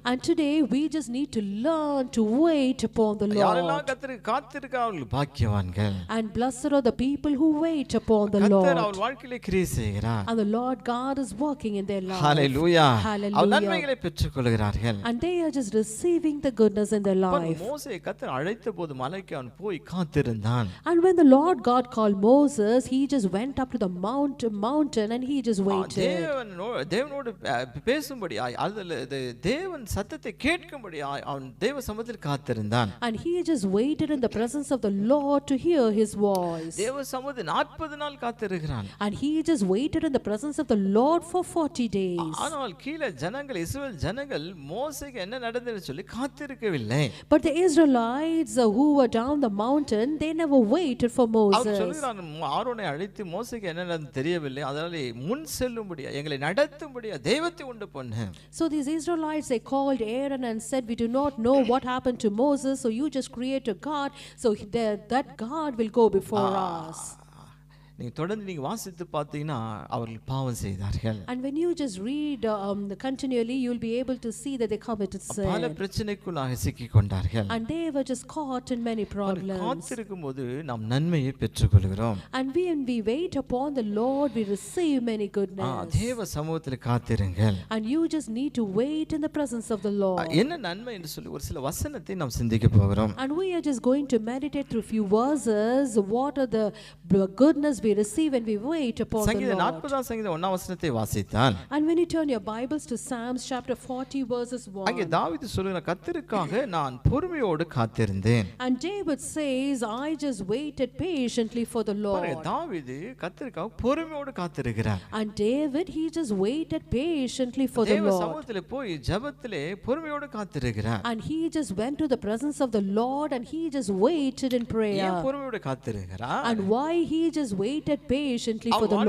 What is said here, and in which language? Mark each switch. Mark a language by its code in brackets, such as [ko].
[en] And today we just need to learn to wait upon the [ta] யாரெல்லாம் [en] Lord. [ta] கர்த்தருக்கு காத்திருக்கிறார்கள் பாக்கியவான்கள். [en] And blessed are the people who wait upon the [ta] கர்த்தர் [en] Lord. [ta] அவர் வாழ்க்கையிலே கிரியை செய்கிறார். [en] And the Lord God is working in their life. [ta] Hallelujah. [en] Hallelujah. [ta] அவர் நன்மைகளை பெற்றுக்கொள்கிறார்கள். [en] And they are just receiving the goodness in their life. [ta] மோசே கர்த்தர் அழைத்தபோது மலைக்கு அவன் போய் காத்திருந்தான். [en] And when the Lord God called Moses, he just went up to the mountain and he just waited. [ta] தேவனோடு பேசும்படி அதுல தேவன் சத்தத்தை கேட்கும்படி அவன் தேவ சமூகத்தில் காத்திருந்தான். [en] And he just waited in the presence of the Lord to hear his voice. [ta] தேவ சமூகத்தில் 40 நாள் காத்திருக்கிறான். [en] And he just waited in the presence of the Lord for 40 days. [ta] ஆனால் கீழே ஜனங்கள் இஸ்ரவேல் ஜனங்கள் மோசேக்கு என்ன நடந்ததுன்னு சொல்லி காத்திருக்கவில்லை. [en] But the Israelites who were down the mountain, they never waited for [ta] our [en] Moses. [ta] சொல்கிறான், ஆரோனை அழைத்து மோசேக்கு என்ன நடந்தது தெரியவில்லை, அதனால முன் செல்லும்படியா எங்களை நடத்தும்படியா தெய்வத்தை உண்டு பண்ணு. [en] So these Israelites, they called Aaron and said, we do not know what happened to Moses, so you just create a God, so that God will go before us. [ta] நீங்க தொடர்ந்து நீங்க வாசித்து பார்த்தீங்கன்னா அவர்கள் பாவம் செய்தார்கள். [en] And when you just read continually, you will be able to see that they committed [ta] பல [en] sin. [ta] பிரச்சனைக்குள்ளாக சிக்கிக் கொண்டார்கள். [en] And they were just caught in many problems. [ta] காத்திருக்கும்போது நாம் நன்மையை பெற்றுக்கொள்கிறோம். [en] And when we wait upon the Lord, we receive many goodness. [ta] தேவ சமூகத்தில் காத்திருங்கள். [en] And you just need to wait in the presence of the Lord. [ta] என்ன நன்மை என்று சொல்லி ஒரு சில வசனத்தை நாம் சிந்திக்க போகிறோம். [en] And we are just going to meditate through few verses. What are the goodness we receive when we wait upon the [ta] சங்கீதம் [en] Lord. [ta] 40ஆம் சங்கீதம் 1ஆம் வசனத்தை வாசித்தால் [en] And when you turn your Bibles to Psalms chapter 40 verses 1. [ta] அங்கே தாவீது சொல்கிறார், கர்த்தருக்காக நான் பொறுமையோடு காத்திருந்தேன். [en] And David says, I just waited patiently for the Lord. [ta] தாவீது கர்த்தருக்காக பொறுமையோடு காத்திருக்கிறார். [en] And David, he just waited patiently for the [ta] தேவ [en] Lord. [ta] சமூகத்திலே போய் ஜெபத்திலே பொறுமையோடு காத்திருக்கிறார். [en] And he just went to the presence of the Lord and he just waited in prayer. [ta] ஏன் பொறுமையோடு காத்திருக்கிறார்? [en] And why he just waited patiently for the Lord.